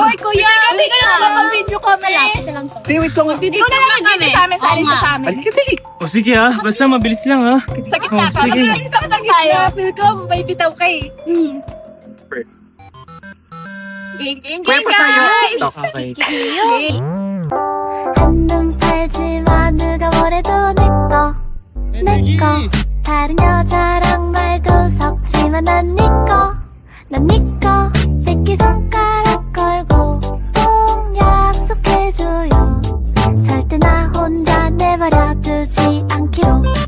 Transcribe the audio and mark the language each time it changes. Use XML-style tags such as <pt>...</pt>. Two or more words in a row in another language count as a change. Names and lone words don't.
<tl>Hoy, kuya! Hindi ka lang makapabidyo kami. Malapit na lang to. Wait lang. Ikaw na lang nagbidyo sa amin. Sali siya sa amin. Halika, dali. O sige ha, basta mabilis lang ha. Sakit Oh, na ka. sige. Magkakita tayo. Feel ko, may bitaw ka eh. Game, Kuya pa tayo. Okay.</tl> <ko>한눈 팔지마 누가 뭐래도 내꺼 다른 여자랑 말도 섞지마 난 니꺼 새끼손가락 걸고 꼭 약속해줘요 절대 나 혼자 내버려 두지 않기로</ko>